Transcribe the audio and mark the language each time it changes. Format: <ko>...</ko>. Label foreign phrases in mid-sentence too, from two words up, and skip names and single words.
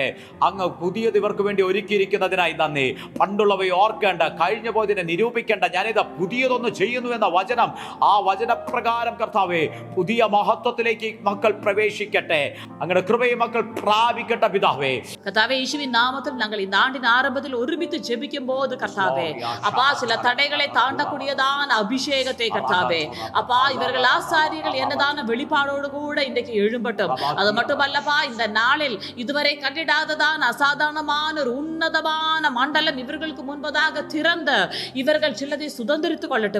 <ml>അങ്ങ് പുതിയത് ഇവർക്ക് വേണ്ടി ഒരുക്കിയിരിക്കുന്നതിനായി നന്ദി. പണ്ടുള്ളവയെ ഓർക്കേണ്ട, കഴിഞ്ഞു പോയതിനെ നിരൂപിക്കേണ്ട, ഞാനിത് പുതിയതൊന്ന് ചെയ്യുന്നു എന്ന വചനം, ആ വചനപ്രകാരം കർത്താവേ പുതിയ മഹത്വത്തിലേക്ക് മക്കൾ പ്രവേശിക്കട്ടെ. അങ്ങയുടെ കൃപയെ മക്കൾ പ്രാപിക്കട്ടെ പിതാവേ. കർത്താവേ, യേശുവിൻ നാമത്തിൽ ഞങ്ങൾ</ml> <ta>இந்த ஆண்டின் ஆரம்பத்தில் ஒருமித்து ஜெபிக்கும்போது கர்த்தாவே, அப்பா சில தடைகளை தாண்டக்கூடியதான அபிஷேகத்தை கர்த்தாவே, அப்பா இவர்கள் ஆசாரியர்கள் என்னதான வெளிப்பாடோடு கூட இன்றைக்கு எழும்பட்டும். அது மட்டுமல்லப்பா, இந்த நாளில் இதுவரை கண்டிடாததான அசாதாரணமான ஒரு உன்னதமான மண்டலம் இவர்களுக்கு முன்பதாக திறந்த இவர்கள் சிலதை சுதந்திரித்துக் கொள்ளட்டும்.</ta>